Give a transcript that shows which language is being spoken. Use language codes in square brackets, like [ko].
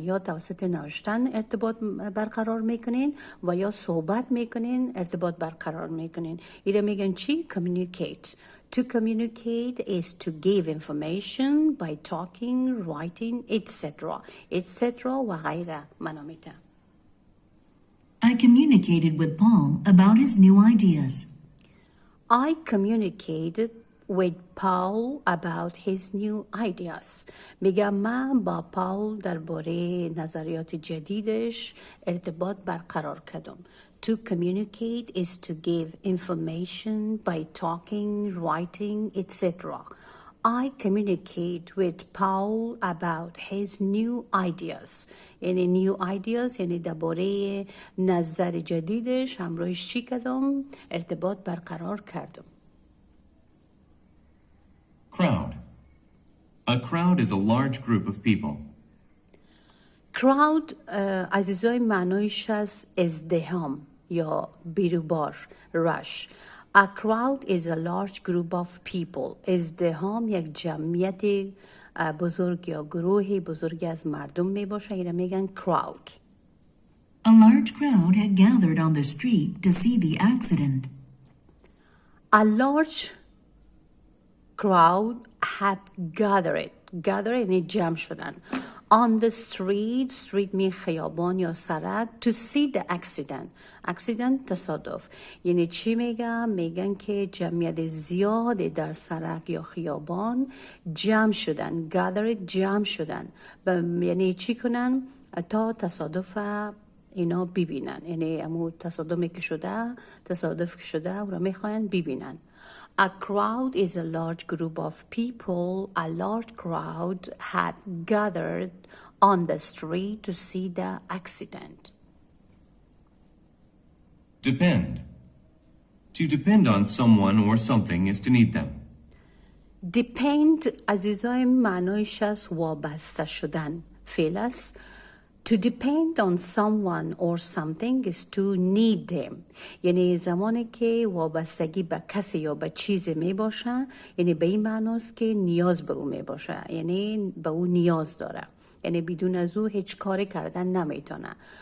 [fa] یا توسط نوشتن ارتباط برقرار میکنین و یا صحبت میکنین ارتباط برقرار میکنین. ایره میگن چی؟ communicate. [en] To communicate is to give information by talking, writing, etc. [fa] و غیره معنا میده. [en] I communicated with Paul about his new ideas. I communicated with Paul about his new ideas. [fa] میگم من با پاول درباره نظریات جدیدش ارتباط برقرار کردم. [en] To communicate is to give information by talking, writing, etc. I communicate with Paul about his new ideas. [fa] یعنی [en] new ideas [fa] یعنی درباره نظر جدیدش همراهش چی کردم؟ ارتباط برقرار کردم. [en] Crowd. A crowd is a large group of people. [fa] crowd عزیزای معنایش از ازدحام یا بیروبار rush. [en] A crowd is a large group of people. [fa] ازدحام یک جمعیت بزرگ یا گروه بزرگی از مردم می باشه. اینو میگن crowd. [en] A large crowd had gathered on the street to see the accident. A large crowd had gathered [fa] یعنی جمع شدن [en] on the street [fa] می خیابان یا سرک [en] to see the accident تصادف. [fa] یعنی چی میگن که جمعیت زیاد در سرک یا خیابان جمع شدن. gathered جمع شدن یعنی چی کنن تا تصادف اینا ببینن. یعنی امو تصادف که شده او را میخواین ببینن. [en] A crowd is a large group of people. A large crowd had gathered on the street to see the accident. Depend. To depend on someone or something is to need them. [fa] Depend عزیزای معنایش از وابسته شدن فعل است. [en] To depend on someone or something is to need them. [fa] یعنی زمانی که وابستگی به کسی یا به چیز می باشه یعنی به این معناست که نیاز به او می باشه. یعنی به او نیاز داره. یعنی بدون از او هیچ کاری کردن نمیتونه.